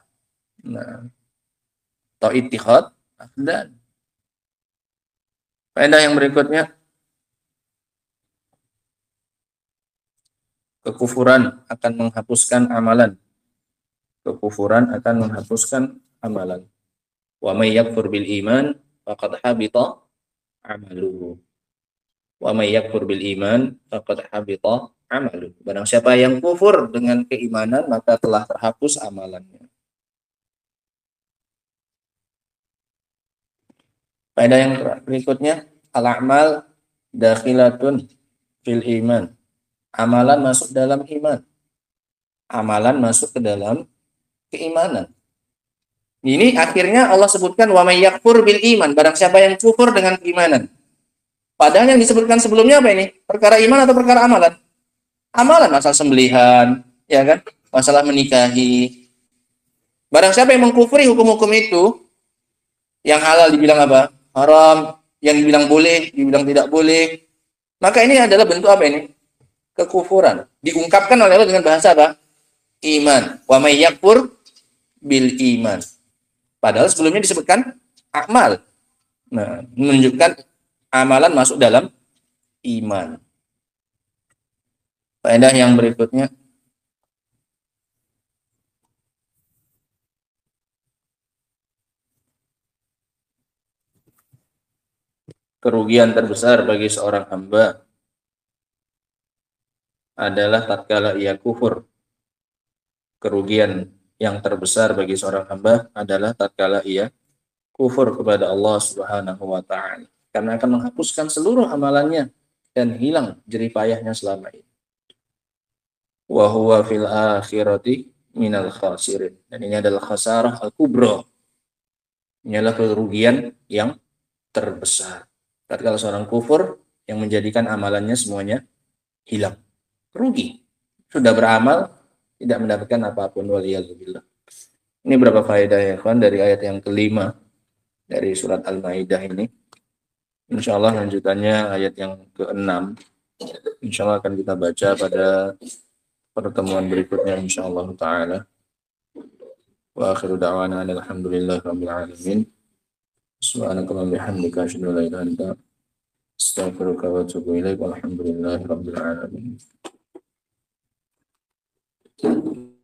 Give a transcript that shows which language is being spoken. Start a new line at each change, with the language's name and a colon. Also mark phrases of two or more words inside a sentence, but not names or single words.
Indonesian: Nah, atau ittihad dan faedah yang berikutnya, kekufuran akan menghapuskan amalan. Kekufuran akan menghapuskan amalan.
Arabic: و من يكفر بالإيمان فقد حبط عمله. و من يكفر بالإيمان فقد حبط عمله.
Indonesian: Barang siapa yang kufur dengan keimanan maka telah terhapus amalannya. Faedah yang berikutnya,
Arabic: الأعمال داخلة في الإيمان.
Indonesian: Amalan masuk dalam iman. Amalan masuk ke dalam keimanan. Ini akhirnya Allah sebutkan
Arabic: و من يكفر بالإيمان,
Indonesian: barang siapa yang kufur dengan keimanan. Padahal yang disebutkan sebelumnya apa ini? Perkara iman atau perkara amalan? Amalan, masalah sembelihan, ya kan? Masalah menikahi. Barang siapa yang mengkufuri hukum-hukum itu, yang halal dibilang apa? Haram, yang dibilang boleh, dibilang tidak boleh. Maka ini adalah bentuk apa ini? Kekufuran. Diungkapkan oleh Allah dengan bahasa apa? Iman.
Arabic: و من يكفر بالإيمان.
Indonesian: Padahal sebelumnya disebutkan amal. Nah, menunjukkan amalan masuk dalam iman. Faedah yang berikutnya, kerugian terbesar bagi seorang hamba adalah tatkala ia kufur. Kerugian yang terbesar bagi seorang hamba adalah tatkala ia kufur kepada Allah
Arabic: سبحانه وتعالى,
Indonesian: karena akan menghapuskan seluruh amalannya dan hilang jerih payahnya selama ini.
Arabic: وهو في الآخرة من الخاسرين.
Indonesian: Dan ini adalah
Arabic: الخسارة الكبرى.
Indonesian: Ini adalah kerugian yang terbesar. Tatkala seorang kufur yang menjadikan amalannya semuanya hilang. Rugi. Sudah beramal, tidak mendapatkan apapun. Waliyadzubillah. Ini berapa faedah ya kawan dari ayat yang kelima dari surat Al-Maidah ini. Insyaallah lanjutannya ayat yang ke-6. Insyaallah akan kita baca pada pertemuan berikutnya
Arabic: إن شاء الله تعالى. وآخر دعوانا الحمد لله رب العالمين. سبحانك اللهم بحمدك أشهد أن لا إله إلا أنت أستغفرك وأتوب إليك. والحمد لله رب العالمين.